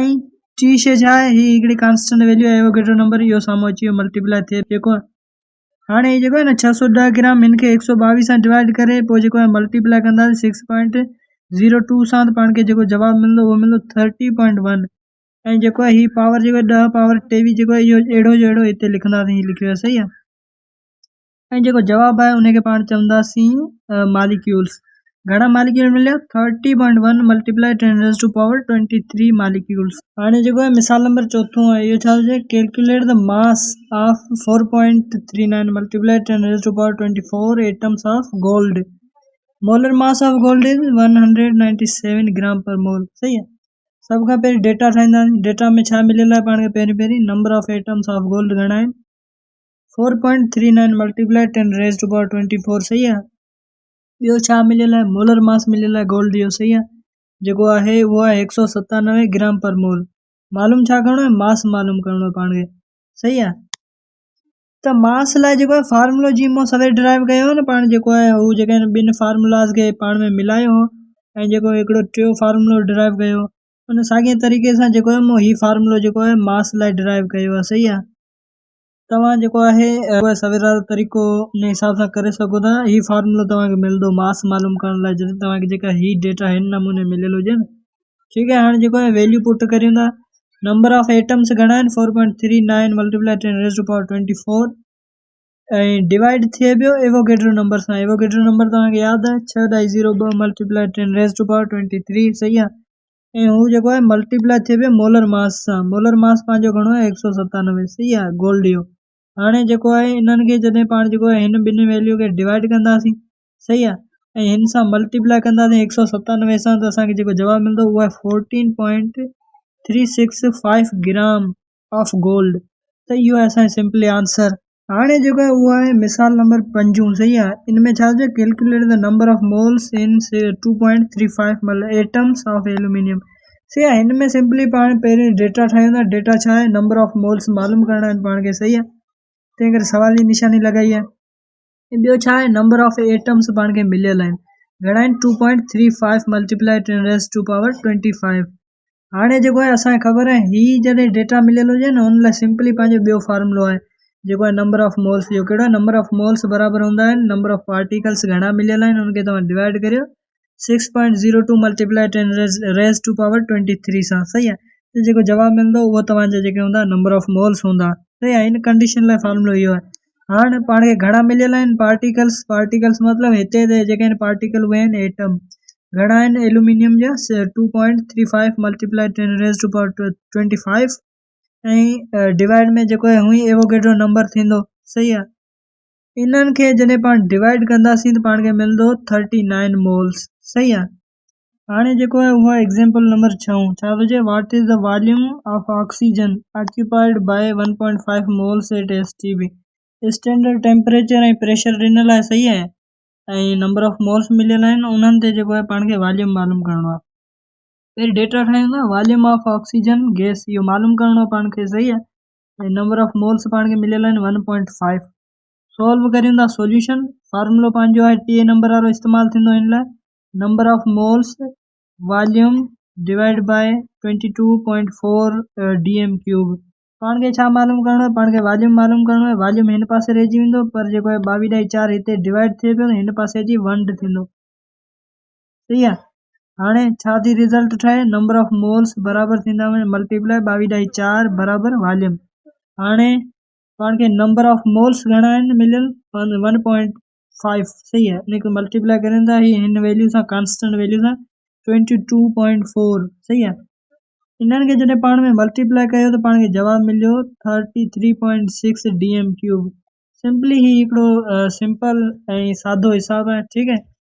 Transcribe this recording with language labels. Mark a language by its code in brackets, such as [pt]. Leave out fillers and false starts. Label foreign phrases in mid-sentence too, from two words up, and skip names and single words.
[sd] ऐं टी शइ छा आहे हीअ हिकिड़ी [en] constant value [sd] आहे [en] Avogadro number [sd] इहो साम्हूं अची वियो मल्टीप्लाई थिए जेको आहे हाणे जेको आहे न 610 ग्राम हिनखे 122 सां डिवाइड करे पोइ जेको आहे मल्टीप्लाई कंदासीं 6.02 सां त पाण खे जेको जवाबु मिलंदो उहो मिलंदो 30.1 ऐं जेको आहे हीअ पावर जेको आहे 10 पावर 23 जेको आहे इहो अहिड़ो जो अहिड़ो हिते लिखंदासीं हीअ लिखियो आहे। सही आहे। ऐं जेको जवाबु आहे उनखे पाण चवंदासीं मॉलिक्यूल्स। घणा मॉलिक्यूल मिलिया 30.1 [en] multiply 10⁻23 molecules. [sd] हाणे जेको आहे मिसाल नंबर 4 आहे इहो छा हुजे [en] calculate the mass of 4.39 multiply 10⁻24 atoms of gold. Molar mass of gold is 197 gram per mole. [sd] सही आहे। सभ खां पहिरीं डेटा ठाहींदासीं। डेटा में छा मिलियल आहे पाण खे पहिरीं [en] number of atoms of gold [sd] घणा आहिनि 4.39 मल्टीप्लाई 10⁻24। सही आहे। ॿियो छा मिलियल आहे [en] molar mass [sd] मिलियल आहे गोल्ड जो। सही आहे। जेको आहे उहो आहे 197 [en] gram per mole. [sd] मालूम छा करणो आहे मास मालूम करणो आहे पाण खे। सही आहे। त मास लाइ जेको आहे फार्मूलो जी मूं सवेर ड्राइव कयो हो न पाण जेको आहे हू जेके ॿिनि फार्मूलाज़ खे पाण में मिलायो हो ऐं जेको हिकिड़ो टियों फार्मूलो ड्राइव कयो उन साॻिए तरीक़े सां जेको आहे मूं हीउ फार्मूलो जेको आहे मास लाइ ड्राइव कयो आहे। सही आहे, तव्हां जेको आहे सवेर वारो तरीक़ो उन हिसाब सां करे सघो था। हीउ फार्मूलो तव्हांखे मिलंदो मास मालूम करण लाइ जॾहिं तव्हांखे जेका हीउ डेटा हिन नमूने मिलियल हुजे न। ठीकु आहे, हाणे जेको आहे [en] value put [sd] करियूं था। [en] number of atoms [sd] घणा आहिनि 4.39 [en] multiply 10 raise to power 24 [sd] ऐं डिवाइड थिए पियो [en] Avogadro number [sd] सां। [en] Avogadro number [sd] तव्हांखे यादि आहे 6.02 [en] multiply 10 raise to power 23. [sd] सही आहे, ऐं हू जेको आहे मल्टीप्लाई थिए पियो [en] molar mass [sd] सां। [en] molar mass [sd] पंहिंजो घणो आहे 197। सही आहे, गोल्ड जो। हाणे जेको आहे इन्हनि खे जॾहिं पाण जेको आहे हिन ॿिनि वैल्यू खे डिवाइड कंदासीं, सही आहे, ऐं हिन सां मल्टीप्लाई कंदासीं 197 सां, त असांखे जेको जवाबु मिलंदो उहो आहे 14.365 [en] gram of gold. [sd] त इहो आहे असांजो [en] simply answer. [sd] हाणे जेको आहे उहो आहे मिसाल नंबर 5। सही आहे, इन में छा चए [en] calculate the number of moles in 2.35 atoms of aluminium. [sd] सही आहे, हिन में सिंपली पाण पहिरीं डेटा ठाहियूं था। डेटा छा आहे, [en] number of moles [sd] मालूम करणा आहिनि पाण खे। सही आहे, तंहिं करे सवाल जी निशानी लॻाई आहे। ऐं ॿियो छा आहे, [en] number of atoms [sd] पाण खे मिलियल आहिनि घणा आहिनि 2.35 [en] multiply 10 raise to power 25. [sd] हाणे जेको आहे असांखे ख़बर आहे हीउ जॾहिं डेटा मिलियल हुजे न हुन लाइ सिंपली पंहिंजो ॿियो फार्मूलो आहे जेको आहे [en] number of moles [sd] जो। कहिड़ो आहे, [en] number of moles [sd] बराबरि हूंदा आहिनि [en] number of particles [sd] घणा मिलियल आहिनि उनखे तव्हां डिवाइड करियो 6.02 [en] multiply 10 raise to power 23 [sd] सां। सही आहे, त जेको जवाबु मिलंदो उहो तव्हांजा जेके हूंदा [en] number of moles [sd] हूंदा। सही आहे, हिन कंडीशन लाइ फार्मूलो इहो आहे। हाणे पाण खे घणा मिलियल आहिनि पार्टिकल्स। पार्टिकल्स मतिलबु हिते जेके आहिनि पार्टिकल उहे आहिनि एटम। घणा आहिनि एल्यूमिनियम जा 2.35 [en] multiply 10 raise to power 25 [sd] ऐं डिवाइड में जेको आहे हुई [en] Avogadro number [sd] थींदो। सही आहे, इन्हनि खे जॾहिं पाण डिवाइड कंदासीं त पाण खे मिलंदो 39 मोल्स। सही आहे, हाणे जेको आहे उहो [en] example number [sd] 6। छा थो चए, [en] What is the volume of oxygen occupied by 1.5 moles at STB. standard temperature [sd] ऐं प्रेशर ॾिनल आहे। सही आहे, ऐं [en] number of moles [sd] मिलियल आहिनि उन्हनि ते जेको आहे पाण खे वॉल्यूम मालूम करिणो आहे। पहिरीं डेटा ठाहियूं था, [en] volume of oxygen gas [sd] इहो मालूम करिणो आहे पाण खे। सही आहे, ऐं [en] number of moles [sd] पाण खे मिलियल आहिनि 1.5। सॉल्व करियूं था सोल्यूशन। फार्मूलो पंहिंजो आहे टी नंबर वारो इस्तेमालु थींदो हिन लाइ, [en] number of moles volume divide by 22.4 dm³. [sd] पाण खे छा मालूम करिणो आहे, पाण खे वॉल्यूम मालूम करिणो आहे। वॉल्यूम हिन पासे रहिजी वेंदो पर जेको आहे 22/4 हिते डिवाइड थिए पियो हिन पासे अची 1 थींदो। सही आहे, हाणे छा थी रिज़ल्ट ठाहे, [en] number of moles [sd] बराबरि थींदा मल्टीप्लाई 22/4 बराबरि वॉल्यूम। हाणे पाण खे [en] number of moles [sd] घणा आहिनि मिलियल 1.5। सही आहे, इन खे मल्टीप्लाई करियूं था हिन वैल्यू सां, [en] constant value [sd] सां 22.4। सही आहे, इन्हनि खे जॾहिं पाण में मल्टीप्लाई कयो त पाण खे जवाबु मिलियो 33.6 dm³। सिंपली ही हिकिड़ो सिंपल ऐं सादो हिसाबु आहे। ठीकु आहे।